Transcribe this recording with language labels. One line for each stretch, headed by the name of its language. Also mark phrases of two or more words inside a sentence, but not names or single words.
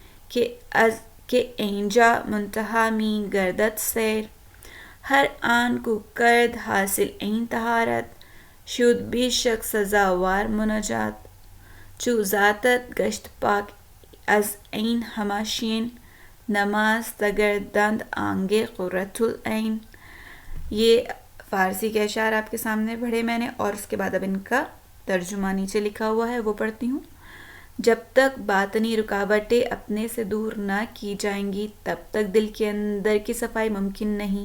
Persian: که اینجا منتهی می گردد سیر، هر آن کو کرد حاصل این طهارت، شد بیشک سزاوار مناجات، چو ذاتت گشت پاک از این هماشین، نماز تگردند آنگے قرۃ العین۔
Urdu: یہ فارسی کے اشعار آپ کے سامنے پڑھے میں نے، اور اس کے بعد اب ان کا ترجمہ نیچے لکھا ہوا ہے، وہ پڑھتی ہوں۔ جب تک باطنی رکاوٹیں اپنے سے دور نہ کی جائیں گی تب تک دل کے اندر کی صفائی ممکن نہیں۔